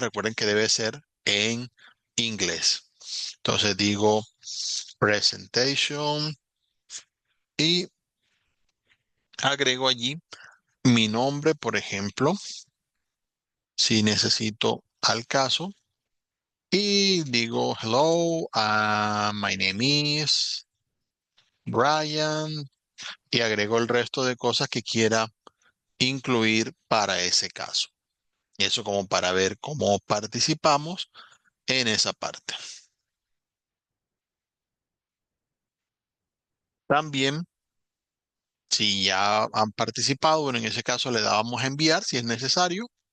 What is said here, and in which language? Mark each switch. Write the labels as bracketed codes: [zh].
[es] Recuerden que debe ser en inglés. Entonces digo presentation y agrego allí mi nombre, por ejemplo, si necesito al caso. Y digo, [en] hello, my name is Brian. [es] Y agrego el resto de cosas que quiera incluir para ese caso. Eso como para ver cómo participamos en esa parte. También, si ya han participado, bueno, en ese caso le dábamos a enviar si es necesario.